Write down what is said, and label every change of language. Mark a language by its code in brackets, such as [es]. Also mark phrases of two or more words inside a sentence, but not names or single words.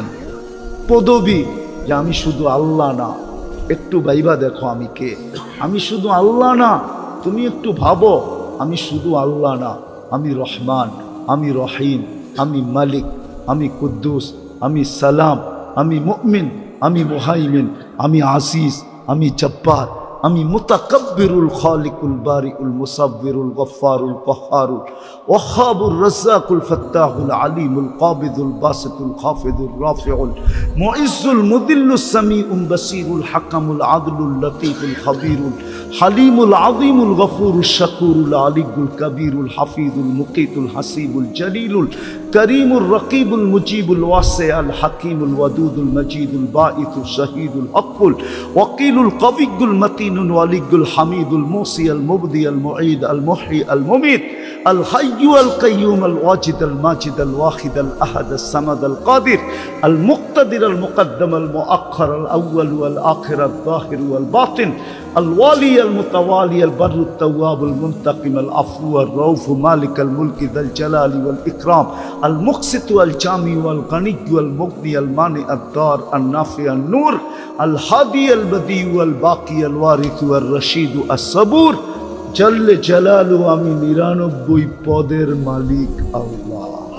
[bn] পদবী, যে আমি শুধু আল্লাহ না, একটু ভাইবা দেখো আমি কে, আমি শুধু আল্লাহ না, তুমি একটু ভাবো আমি শুধু আল্লাহ না, আমি রহমান, আমি রহিম, আমি মালিক, আমি কুদ্দুস, আমি সালাম, আমি মুমিন, আমি মুহাইমিন, আমি আজিজ, আমি জব্বার, [ar] আমি المتكبر الخالق البارئ المصور الغفار القهار الوهاب الرزاق الفتاح العليم القابض الباسط الخافض الرافع المعز المذل السميع البصير الحكم العدل اللطيف الخبير الحليم العظيم الغفور الشكور العلي الكبير الحفيظ المقيت الحسيب الجليل الكريم الرقيب المجيب الواسع الحكيم الودود المجيد الباعث الشهيد الحق الوكيل القوي المتين الولي الحميد المحصي المبدئ المعيد ال محيي ال مميت ال حي ال قيوم ال واجد ال ماجد ال واحد ال أحد ال صمد ال قادر ال مقتدر ال مقدم ال مؤخر ال أول وال آخر ال ظاهر وال باطن ال والي ال متعالي ال بر ال تواب ال منتقم ال عفو ال رؤوف مالك ال ملك ذا ال جلال وال إكرام ال مقسط ال جامع وال غني وال مغني ال مانع ال ضار ال نافع ال نور ال هادي ال بديع وال باقي ال وارث وال رشيد ال صبور جل جلاله, [bn] আমি 99 পদের মালিক আল্লাহ।